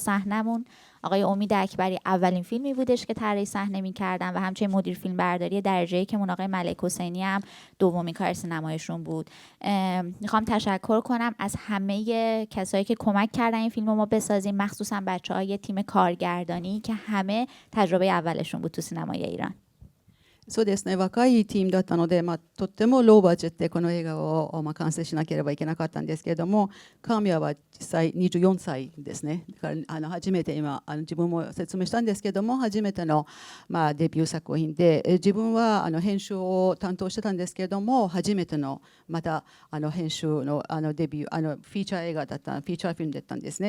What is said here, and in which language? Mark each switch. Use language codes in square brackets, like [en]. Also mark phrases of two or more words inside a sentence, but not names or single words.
[fa] طراح صحنمون آقای امید اکبری اولین فیلمی بودش که طراحی صحنه می‌کردن و همچنین مدیر فیلم برداری درجه‌ای که آقای ملک حسینی هم دومین کار سینمایشون بود. میخوام تشکر کنم از همه کسایی که کمک کردن این فیلم رو ما بسازیم، مخصوصا بچه‌های تیم کارگردانی که همه تجربه اولشون بود تو سینمای ایران. [ja] そうですね、若いチームだったので、とってもローバージェットでこの映画を、完成しなければいけなかったんですけれども、カミヤは実際24歳ですね。だから初めて今自分も説明したんですけれども、初めての、デビュー作品で、自分は編集を担当してたんですけれども、初めてのまた編集のデビューフィーチャー映画だったフィーチャーフィルムだったんですね。